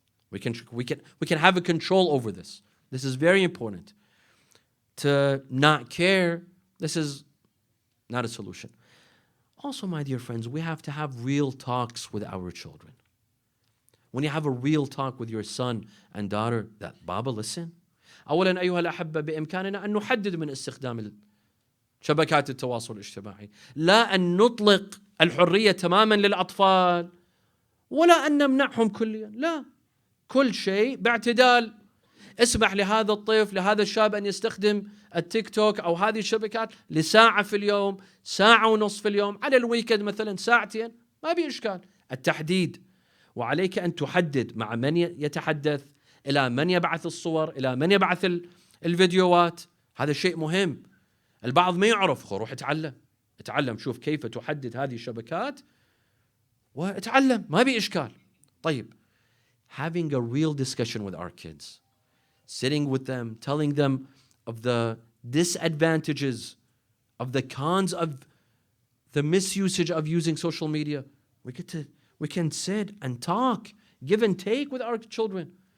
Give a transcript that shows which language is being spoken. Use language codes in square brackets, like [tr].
[en] We can have a control over this. This is very important. To not care, this is not a solution. Also, my dear friends, we have to have real talks with our children. When you have a real talk with your son and daughter, that Baba, listen. [ar] أولا أيها الأحبة بإمكاننا أن نحدد من استخدام شبكات التواصل الاجتماعي لا أن نطلق الحرية تماما للأطفال ولا أن نمنعهم كليا، لا، كل شيء باعتدال. اسمح لهذا الطفل، لهذا الشاب أن يستخدم التيك توك أو هذه الشبكات لساعة في اليوم، ساعة ونصف في اليوم، على الويكند مثلا ساعتين، ما في إشكال. التحديد، وعليك أن تحدد مع من يتحدث، إلى من يبعث الصور، إلى من يبعث الفيديوهات. هذا شيء مهم. البعض ما يعرف، روح اتعلم شوف كيف تحدد هذه الشبكات واتعلم، ما بي إشكال. طيب, [en] having a real discussion with our kids, sitting with them, telling them of the disadvantages, of the cons of the misusage of using social media. We can sit and talk, give and take with our children.